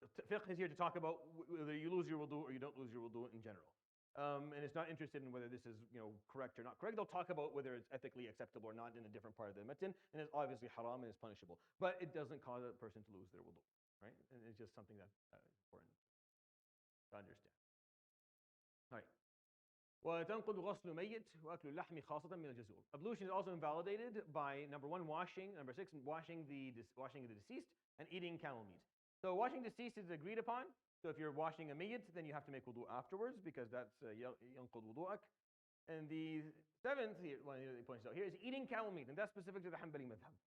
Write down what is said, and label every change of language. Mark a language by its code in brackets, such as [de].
[en] Fiqh is here to talk about whether you lose your wudu or you don't lose your wudu in general. And it's not interested in whether this is correct or not correct. They'll talk about whether it's ethically acceptable or not in a different part of the matan, and it's obviously haram and it's punishable. But it doesn't cause a person to lose their wudu, right? And it's just something that's important to understand. All right. [ar] وتنقض غسل ميت وأكل اللحم خاصة من الجزور. [en] Ablution is also invalidated by number 1 washing, number 6 washing the deceased, and eating camel meat. So washing deceased is agreed upon. So if you're washing a mayyit, then you have to make wudu afterwards because that's [ar] yanqud wudu'ak. [en] And the 7th one he points out here is eating camel meat, and that's specific to the Hanbali madhab.